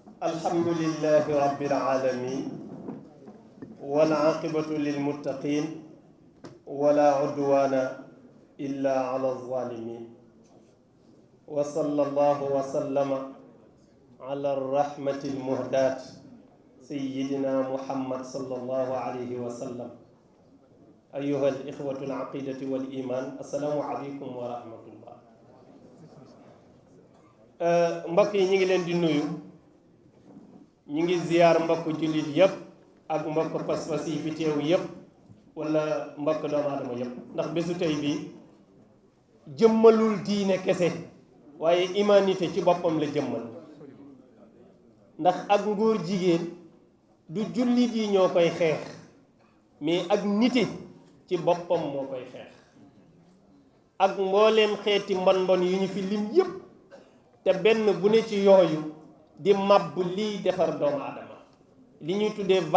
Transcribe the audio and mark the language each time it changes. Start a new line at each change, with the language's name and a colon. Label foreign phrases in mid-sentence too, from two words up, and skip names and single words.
Arabic: الحمد لله رب العالمين والعاقبة للمتقين ولا عدوان إلا على الظالمين وصلى الله وسلم على الرحمة المهداة سيدنا محمد صلى الله عليه وسلم أيها الإخوة العقيدة والإيمان السلام عليكم ورحمة الله.
Wolof: mbokk yi ñu ngi leen di nuyu ñu ngi ziyaar mbokk jullit yépp ak mbokk pas-pas yi fi teew yépp wala mbokk doomu aadama yépp ndax bésu tey bii jëmmalul diine kese waaye humanité ci boppam la jëmmal ndax ak ngóor jigéen du jullit yi ñoo koy xeex mais ak nite ci boppam moo koy xeex ak mbooleem xeeti mbon yu ñu fi lim yépp te benn bu ne ci yooyu di màbb liy defar doomu aadama li ñuy tuddee